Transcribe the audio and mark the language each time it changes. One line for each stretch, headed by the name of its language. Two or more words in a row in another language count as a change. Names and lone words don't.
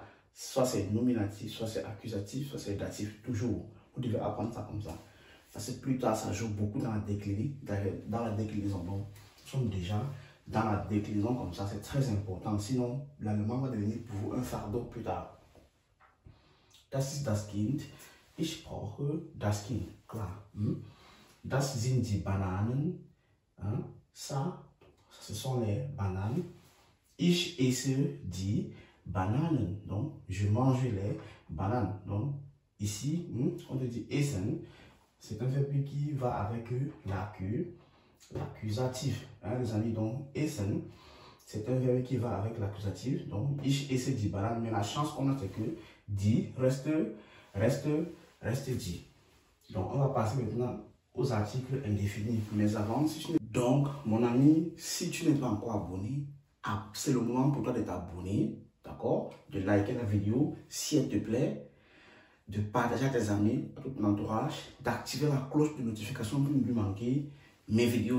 French: Soit c'est nominatif, soit c'est accusatif, soit c'est datif, toujours. Vous devez apprendre ça comme ça. Parce que plus tard, ça joue beaucoup dans la déclinaison. Donc, nous sommes déjà dans la déclinaison comme ça, c'est très important. Sinon, l'allemand va devenir pour vous un fardeau plus tard.
German: Das ist das Kind. Ich brauche das Kind. Klar. Das sind die Bananen.
French: Ça, ce sont les bananes.
German: Ich esse die Bananen.
French: Donc, je mange les bananes. Donc, ici, on dit essen. C'est un verbe qui va avec l'accusatif. Les amis, donc, essen, c'est un verbe qui va avec l'accusatif. Donc,
German: ich esse die Bananen.
French: Mais la chance qu'on a, c'est que die reste dit. Donc, on va passer maintenant aux articles indéfinis. Mais avant, donc, mon ami, si tu n'es pas encore abonné, c'est le moment pour toi de t'abonner, d'accord? De liker la vidéo si elle te plaît, de partager à tes amis, à tout ton entourage, d'activer la cloche de notification pour ne plus manquer mes vidéos.